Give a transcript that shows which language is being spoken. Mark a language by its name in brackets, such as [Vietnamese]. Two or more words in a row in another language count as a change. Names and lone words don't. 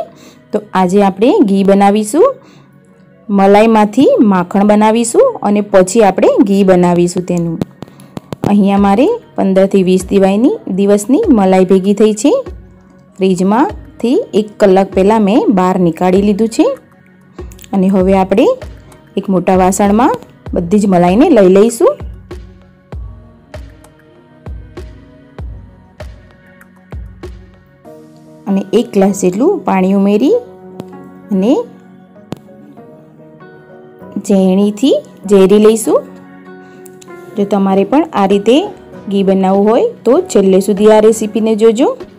[Gujarati] તો આજ આપણે ઘી બનાવીશું, મલાઈ માંથી માખણ બનાવીશું અને પછી આપણે ઘી બનાવીશું। તેનું અહીંયા મારે 15 થી 20 દિવસની મલાઈ ભેગી થઈ છે। ફ્રીજમાંથી 1 કલાક પહેલા મેં બહાર નિકાળી લીધું છે અને હવે આપણે એક મોટા વાસણમાં બધી જ મલાઈને લઈ લઈશું। અને 1 ગ્લાસ જેટલું પાણી ઉમેરી અને ઝેણીથી ઝેરી લઈશું। જો તમારે પણ આ રીતે ઘી બનાવવું હોય તો છેલ્લે સુધી આ રેસીપીને જોજો।